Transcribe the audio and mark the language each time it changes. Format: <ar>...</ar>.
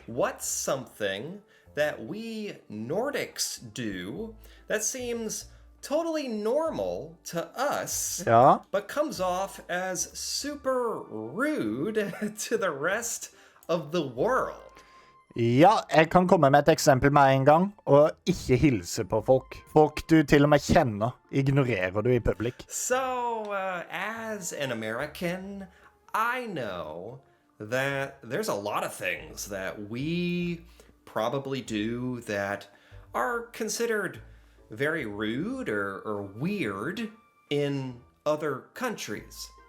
<en>What's something that we Nordics do that seems totally normal to us,</en> <no>Ja.</no> <en>but comes off as super rude to the rest of the world?</en> <no>Ja, jeg kan komme med et eksempel med en gang, og ikke hilse på folk. Folk du til og med kjenner, ignorerer du i publik.</no> <en>So, as an American, I know that there's a lot of things that we probably do that are considered very rude or weird in other countries.</en>